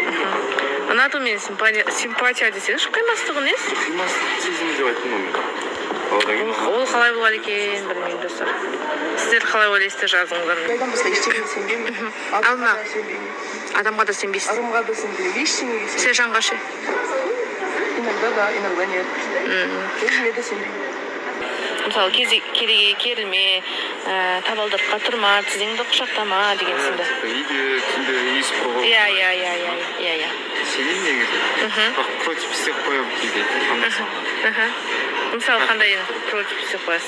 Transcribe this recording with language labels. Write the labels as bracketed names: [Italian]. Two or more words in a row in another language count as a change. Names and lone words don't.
[Kazakh] Ұнату мен симпатия десеңізші, қимастығы несі? Қимастық сезімі деп айттым ғой мен. Ол қалай болған екен, білмеймін достар. Сіздер қалай ойлайсыздар, жазыңыздар. Айдан басқа ештеңеге сенбеймін. Алма. Сенбеймін. Адамға да сенбейсіз. Ырымға да сенбеймін. Ештеңеге сенбеймін. Сержанға ше? [Russian] Иногда да, иногда нет. [Kazakh] Өзіме де сенбеймін. Мысалы, кереге керілме, табалдырыққа тұрма, тізеңді құшақтама деген сынды. Үйде, түнде иіс құрғау. Иә. Сенейін негізі. Бірақ против істеп қоямын кейде. Мысалы, қандай против істеп қоясыз?